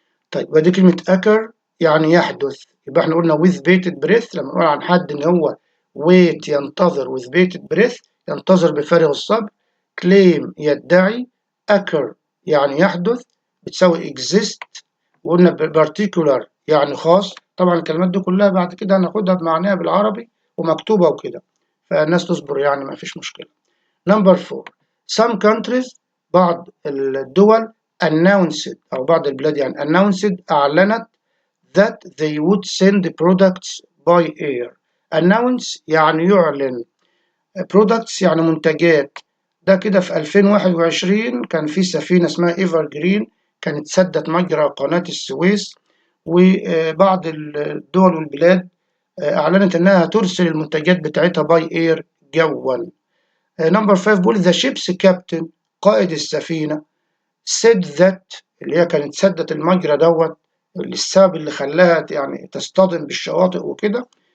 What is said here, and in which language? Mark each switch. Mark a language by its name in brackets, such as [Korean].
[Arabic] طيب ودي كلمة occur يعني يحدث، يبقى احنا قلنا [English] with bated breath [Arabic] لما نقول عن حد ان هو wait ينتظر with bated breath ينتظر بفارغ الصبر. claim يدعي. occur يعني يحدث بتساوي exist وقلنا particular يعني خاص. طبعا الكلمات دي كلها بعد كده هناخدها بمعناها بالعربي ومكتوبة وكده، فالناس تصبر يعني ما فيش مشكلة. نمبر 4 [English] some countries [Arabic] بعض الدول announced أو بعض البلاد يعني announced أعلنت [English] that they would send products by air. [Arabic] announce يعني يعلن. products يعني منتجات. ده كده في 2021 كان في سفينة اسمها ايفر جرين كانت سدت مجرى قناة السويس، وبعض الدول والبلاد أعلنت إنها ترسل المنتجات بتاعتها باي إير جوا. نمبر 5 بيقول ذا شيبس كابتن، قائد السفينة، [English] said that [Arabic] اللي هي كانت سدت المجرى السبب اللي خلاها يعني تصطدم بالشواطئ وكده.